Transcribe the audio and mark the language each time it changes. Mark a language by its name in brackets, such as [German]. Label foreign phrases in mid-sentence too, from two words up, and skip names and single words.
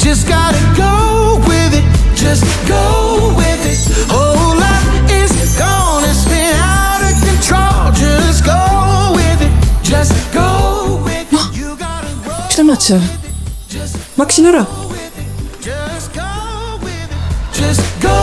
[English] Just gotta go with it, just go with it. Whole life is gonna spin out of control. Just go with it, just go with it. You gotta roll. [Estonian] Mis tõmmad seal? Ma hakkasin ära. [English] Just go with it, just